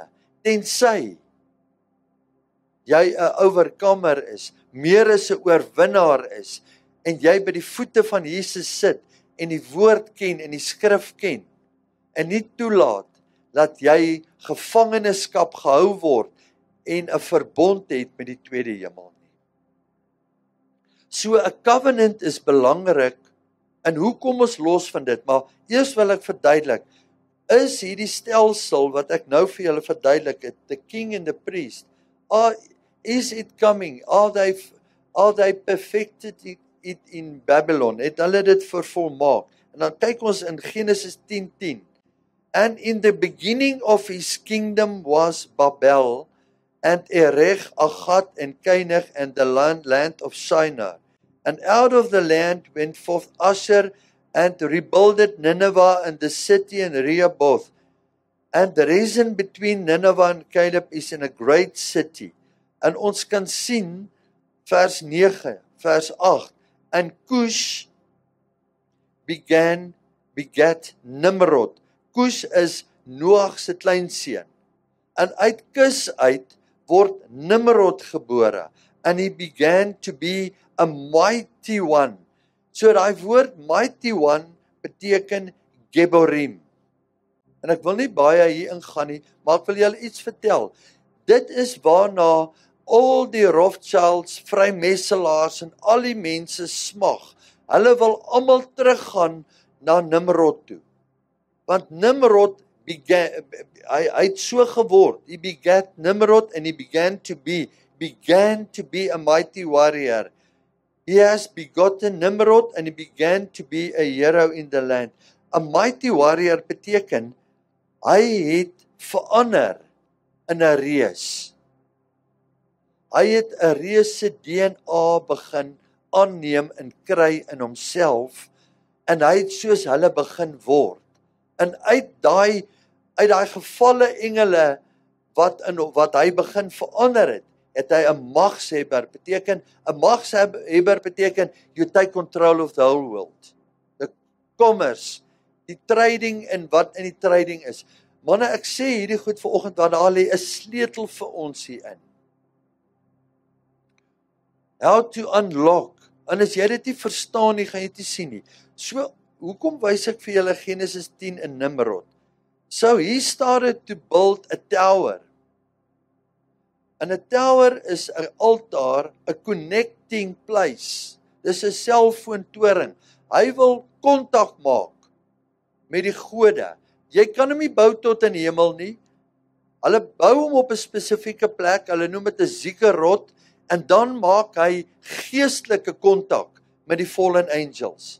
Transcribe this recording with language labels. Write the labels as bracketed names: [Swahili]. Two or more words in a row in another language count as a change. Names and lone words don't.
[Afrikaans] Tensy jy 'n oorkomer is, meer as 'n oorwinnaar is en jy by die voete van Jesus sit en die woord ken en die skrif ken en nie toelaat dat jy gevangenskap gehou word en 'n verbond het met die tweede hemel nie. So 'n covenant is belangrik en hoe kom ons los van dit? Maar eers wil ek verduidelik, is hierdie stelsel wat ek nou vir julle verduidelik het, [English] the king and the priest, is it coming? Are they perfected it in Babylon? [Afrikaans] Het hulle dit vervolmaak? En dan kyk ons in Genesis 10:10. [English] And in the beginning of his kingdom was Babel, and Erech, Akkad, and Calneh, and the land of Shinar. And out of the land went forth Asshur, and rebuilded Nineveh and the city and Rehoboth. And the reason between Nineveh and Caleb is in a great city. [Afrikaans] En ons kan sien, vers 9, vers 8, [English] and Cush begat Nimrod. [Afrikaans] Cush is Noag se kleinseun. En uit Kus uit word Nimrod gebore. [English] And he began to be a mighty one. [Afrikaans] So daai woord [English] mighty one [Afrikaans] beteken Geborim. En ek wil nie baie hier ingaan nie, maar ek wil julle iets vertel. Dit is waarna al die Rothschilds, vrymesselaars en al die mense smag. Hulle wil almal teruggaan na Nimrod toe. Want Nimrod hy het so geword. [English] He begat Nimrod and he began to be a mighty warrior. He has begotten Nimrod and he began to be a hero in the land. A mighty warrior [Afrikaans] beteken hy het verander in 'n reus. Hy het 'n reus se DNA begin aanneem en kry in homself en hy het soos hulle begin word. En uit daai gevalle engele wat hy begin verander het hy 'n magshebber beteken. 'n Magshebber beteken [English] you take control of the whole world. The commerce, [Afrikaans] die trading en wat in die trading is. Manne, ek sê hierdie goed vanoggend want daar lê 'n sleutel vir ons hierin. [English] How to unlock. [Afrikaans] En as jy dit nie verstaan nie, gaan jy dit nie sien nie. So, hoekom wys ek vir julle Genesis 10 in Nimrod? [English] So he started to build a tower. [Afrikaans] En 'n tower is 'n altaar, 'n [English] connecting place. [Afrikaans] Dis 'n selfoontoring. Hy wil kontak maak met die gode. Jy kan hom nie bou tot in die hemel nie. Hulle bou hom op 'n spesifieke plek, hulle noem dit 'n ziggurat, en dan maak hy geestelike kontak met die [English] fallen angels.